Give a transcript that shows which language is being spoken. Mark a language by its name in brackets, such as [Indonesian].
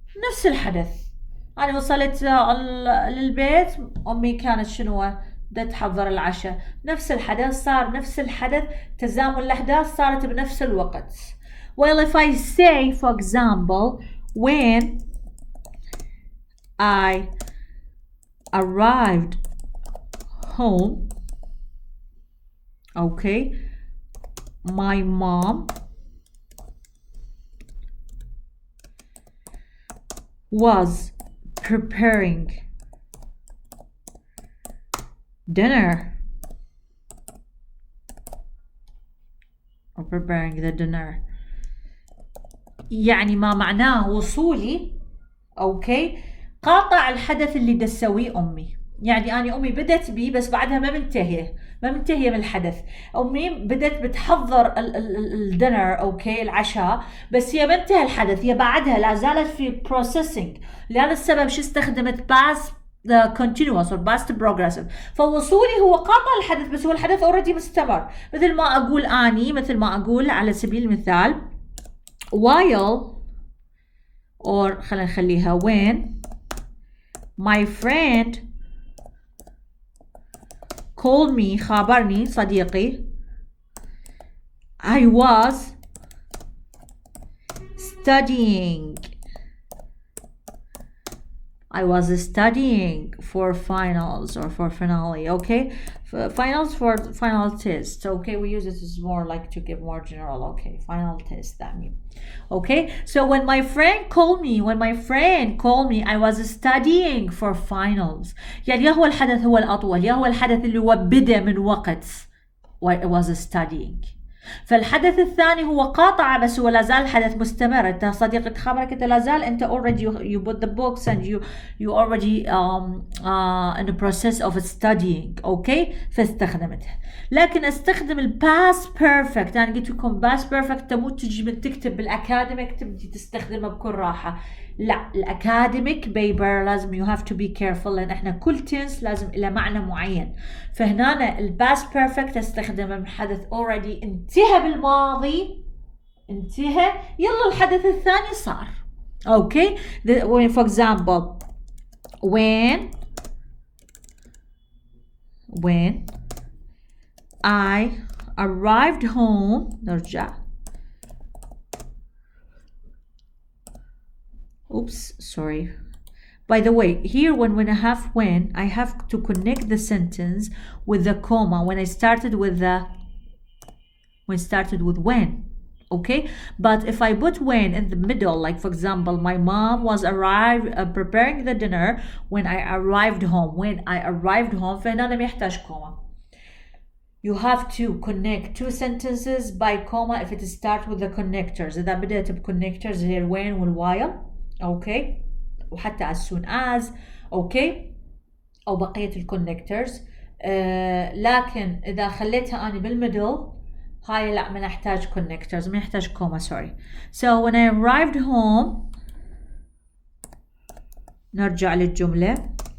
[Arabic] نفس الحدث، أنا وصلت للبيت أمي كانت شنو بدها تحضر العشاء. نفس الحدث صار، نفس الحدث، تزامن الأحداث صارت بنفس الوقت. [English] Well if I say for example when I arrived home, okay, my mom was preparing dinner or preparing the dinner. [Arabic] يعني ما معناه وصولي اوكي قاطع الحدث اللي تسويه امي. يعني أنا أمي بدت بي بس بعدها ما منتهية من الحدث. أمي بدت بتحضر الدينر أوكي العشاء، بس هي ما انتهى الحدث، هي بعدها لا زالت في processing. لهذا السبب شو استخدمت [English] past continuous or past progressive. [Arabic] فوصولي هو قاطع الحدث بس هو الحدث already مستمر. مثل ما أقول على سبيل المثال while or خلينا نخليها [English] when my friend called me [Arabic] خابرني صديقي [English] I was studying I was studying for finals or for finale. Okay, finals for final test. Okay, we use it as more like to give more general. Okay, final test, that means. Okay, so when my friend called me, I was studying for finals. [Arabic] يعني يا هو الحدث هو الأطول، يا هو الحدث اللي هو بدأ من وقت [English] I was studying. [Arabic] فالحدث الثاني هو قاطعة، بس هو لازال الحدث مستمر. انت صديقك خبرك انت لازال انت [English] already you bought the books and you already in the process of studying. [Arabic] اوكي، فاستخدمتها. لكن استخدم ال past perfect. انا قلت لكم past perfect تمو تجي من تكتب بالاكاديميك تبدي تستخدمها بكل راحة. لا، الاكاديميك بيبر لازم [English] you have to be careful، [Arabic] لان احنا كل تنس لازم له معنى معين. فهنا ال past perfect استخدمه من حدث already انتهى بالماضي، انتهى، يلا الحدث الثاني صار. [English] Okay, for example when I arrived home. [Arabic] نرجع. [English] Oops, sorry. By the way, here when I have to connect the sentence with the comma when started with when. Okay, but if I put when in the middle, like for example, my mom was preparing the dinner when I arrived home. [Arabic] فهنا ما يحتاج comma. [English] You have to connect two sentences by comma if it starts with the connectors. [Arabic] إذا بدأت بconnectors هي when والwhile. اوكي، وحتى as soon as. اوكي، او بقية الكونكترز. لكن اذا خليتها اني بالميدل هاي لا، ما نحتاج connectors، ما نحتاج كوما. [English] sorry. So when I arrived home، [Arabic] نرجع للجملة.